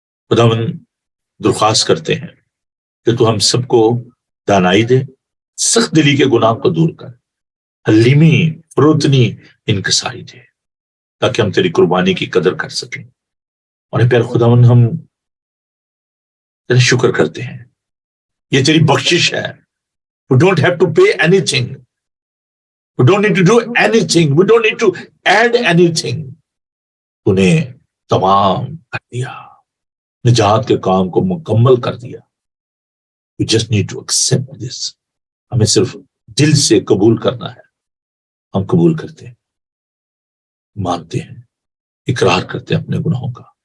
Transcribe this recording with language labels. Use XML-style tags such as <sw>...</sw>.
<ur>خداوند درخواست کرتے ہیں کہ تو ہم سب کو دانائی دے، سخت دلی کے گناہ کو دور کر، حلیمی فروتنی انکساری دے، تاکہ ہم تیری قربانی کی قدر کر سکیں۔ اور پیر خداوند ہم تیرا شکر کرتے ہیں، یہ تیری بخشش ہے۔</ur> <en>We don't have to pay anything. We don't need to do anything. We don't need to add anything.</en> <ur>تو نے تمام کر دیا، نجات کے کام کو مکمل کر دیا۔</ur> <en>We just need to accept this۔</en> <ur>ہمیں صرف دل سے قبول کرنا ہے۔ ہم قبول کرتے ہیں، مانتے ہیں، اقرار کرتے ہیں اپنے گناہوں کا،</ur>